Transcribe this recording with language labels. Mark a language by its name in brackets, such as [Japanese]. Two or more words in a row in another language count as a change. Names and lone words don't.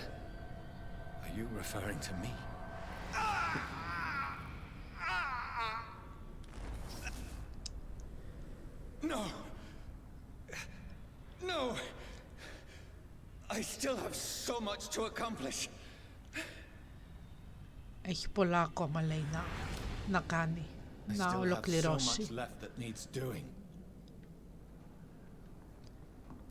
[English] Are you referring to me? No! No! I still have so much to accomplish. [Greek] Έχει πολλά ακόμα λέει να κάνει, να ολοκληρώσει.